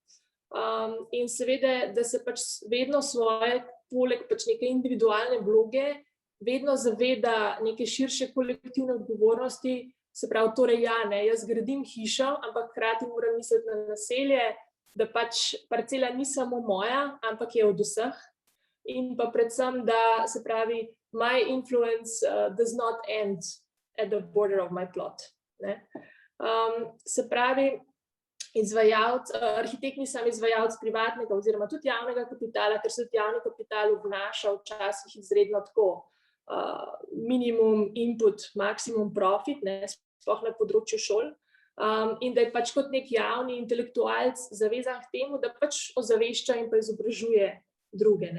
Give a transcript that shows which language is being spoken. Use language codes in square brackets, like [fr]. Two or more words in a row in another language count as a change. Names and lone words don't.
[sl] In seveda, da se pač vedno svoje, poleg pač neke individualne vloge, vedno zaveda neke širše kolektivne odgovornosti, se pravi, torej jaz gradim hišo, ampak hkrati moram misliti na naselje, da pač parcela ni samo moja, ampak je od vseh. In pa predvsem, da se pravi, [en] my influence does not end at the border of my plot. [sl] Se pravi, arhitekt ni sam izvajalec privatnega oziroma tudi javnega kapitala, ker se tudi javni kapital obnaša včasih izredno tako. [en] Minimum input, [sl] maksimum profit, sploh na področju šol, in da je pač kot nek javni intelektualec zavezan k temu, da pač ozavešča in pa izobražuje druge.